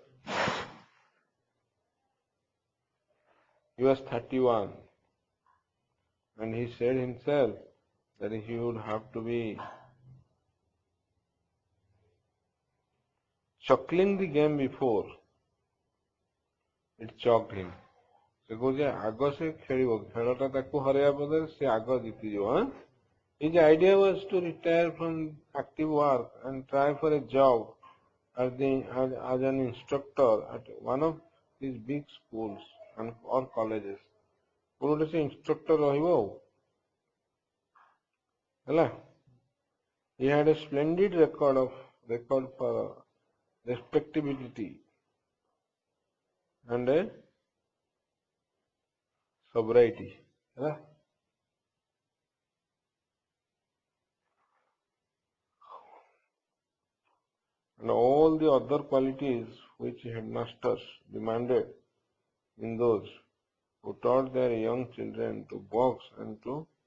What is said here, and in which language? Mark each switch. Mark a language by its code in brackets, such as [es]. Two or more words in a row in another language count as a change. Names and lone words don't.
[en] He was 31 and he said himself that he would have to be chuckling the game before it chalked him. [or] ସେ କହୁଛି ଆଗ ସେ ଖେଳିବ ଖେଳଟା ତାକୁ ହରେଇବା ବଦଳରେ ସେ ଆଗ ଜିତିଯିବ. [en] His idea was to retire from active work and try for a job as an instructor at one of these big schools or colleges. [or] ଗୋଟେ ସେ instructor ରହିବ ଆଉ ହେଲା. [en] He had a splendid record for respectability and a sobriety. [or] ହେଲା. [en] And all the other qualities which headmasters demanded in those who taught their young children to box and to